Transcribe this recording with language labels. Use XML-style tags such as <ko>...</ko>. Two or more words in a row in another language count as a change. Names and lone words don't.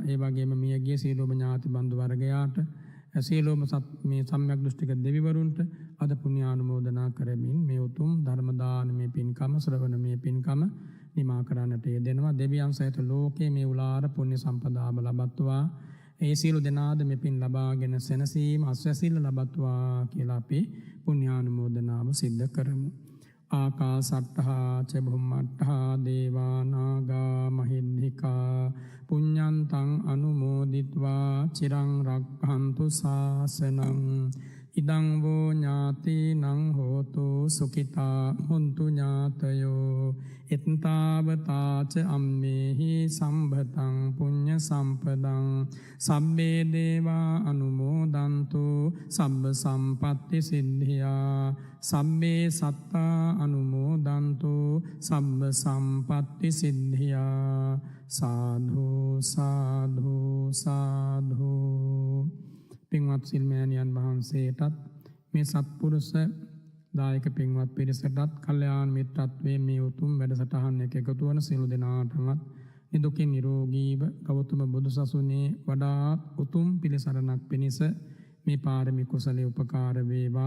<si>ඒ වගේම මියගිය සීලෝම ඥාති බන්දු වර්ගයාට සීලෝම මේ සම්‍යක් දෘෂ්ටික දෙවිවරුන්ට අද පුණ්‍යානුමෝදනා කරමින් මේ උතුම් ධර්ම දානමය පින්කම ශ්‍රවණමය පින්කම නිමා කරන්නට යෙදෙනවා. දෙවියන් සහිත ලෝකයේ මේ උලාර පුණ්‍ය සම්පදාව ලබත්වා ඒ සියලු දෙනාද මේ පින් ලබාගෙන සැනසීම අස්වැසිල්ල ලබත්වා කියලා අපි පුණ්‍යානුමෝදනාව සිද්ධ කරමු.</si> <pi>ආකාසට්ඨා ච බුම්මට්ඨා දේවා නාග මහිද්దికා පුඤ්ඤන්තං අනුමෝදිත්වා චිරං රක්ඛන්තු ශාසනං ඉදං වූ ඥාතිනං හෝතු සුඛිතා හොන්තු ඥාතයෝ එත්තාවතාච අම්මේහි සම්භතං පුඤ්ඤ සම්පදං සම්මේ දේවා අනුමෝදන්තු සබ්බ සම්පත්ති සිද්ධියා සම්මේ සත්තා අනුමෝදන්තු සබ්බ සම්පත්ති සිද්ධියා සාධු සාධු සාධු.</pi> <si>පින්වත් සිල්මෑණියන් වහන්සේටත් මේ සත්පුරුෂ දායක පින්වත් පිරිසටත් කල්යාණ මිත්‍රත්වයේ මේ උතුම් වැඩසටහන එක එකතු වන සියලු දෙනාටමත් නිදුකින් නිරෝගීව ගෞතම බුදුසසුනේ වඩාත් උතුම් පිළිසරණක් පිණිස මේ පාරමී කුසලයේ උපකාර වේවා.</si>